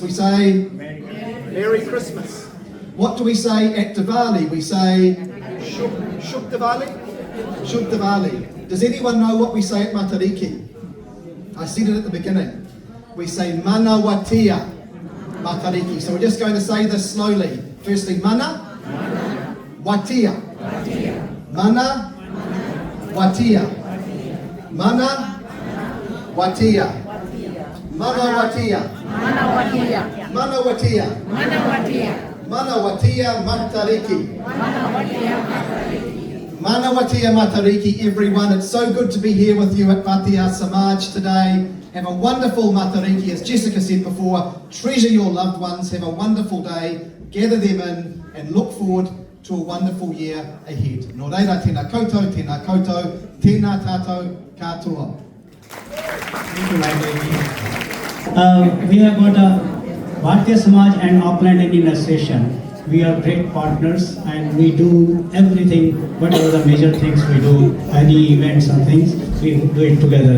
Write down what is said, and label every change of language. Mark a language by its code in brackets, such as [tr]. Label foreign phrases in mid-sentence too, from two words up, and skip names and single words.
[en] We say, Merry Christmas. What do we say at Diwali? We say, [hi] शुभ दिवाली? शुभ दिवाली. [en] Does anyone know what we say at Matariki? I said it at the beginning. We say, [mi] Mana Watia Matariki. So we're just going to say this slowly. Firstly, Mana Watia. Mana Watia. Mana Watia. Mana Watia. Mana Watia. Mana Watia Matariki. Mana Watia Matariki, [en] everyone. It's so good to be here with you at Patia Samaj today. Have a wonderful Matariki, as Jessica said before. Treasure your loved ones. Have a wonderful day. Gather them in and look forward to a wonderful year ahead. [mi] Nō reira, tēnā koutou, tēnā tātou katoa. [en] Thank you, we have got a Bharatiya Samaj and Auckland Indian Association. We are great partners and we do everything, whatever the major things we do, any events and things, we do it together.